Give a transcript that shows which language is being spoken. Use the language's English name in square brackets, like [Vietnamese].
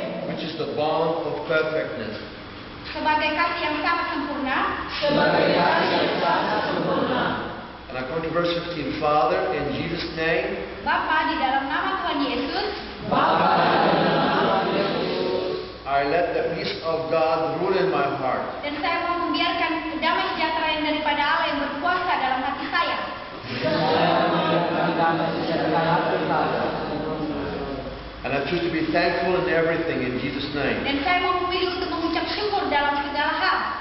[English] which is the bond of perfectness. [Indonesian] sebagai kasih yang sangat sempurna. [English] And according to verse 15, Father, in Jesus' name, [Indonesian] Bapa, di dalam nama Tuhan Yesus, [English] I let the peace of God rule in in my heart. [Indonesian] Dan saya mau membiarkan damai sejahtera yang daripada Allah yang berkuasa dalam hati saya. [English] And I choose to be thankful in everything in Jesus' name. [Indonesian] Dan saya mau memilih untuk mengucap syukur dalam segala hal.